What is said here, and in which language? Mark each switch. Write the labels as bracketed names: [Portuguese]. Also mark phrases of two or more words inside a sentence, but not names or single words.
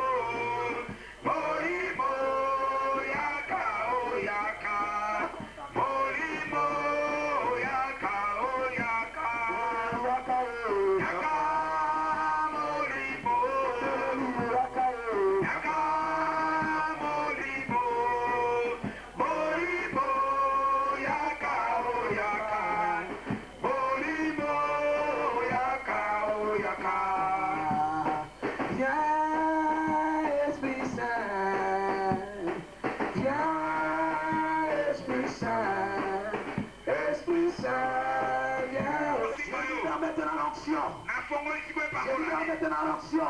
[Lingala] Bolimo, Yaka Yaka, Bolimo, Yaka Yaka, Yaka Yaka Bolimo, Yaka Yaka Bolimo, Bolimo, Yaka Yaka, Bolimo, Yaka Yaka. [French] Viens, Esprit Saint, viens, Esprit Saint, Esprit Saint, viens. Viens maintenant l'onction. Viens maintenant l'onction.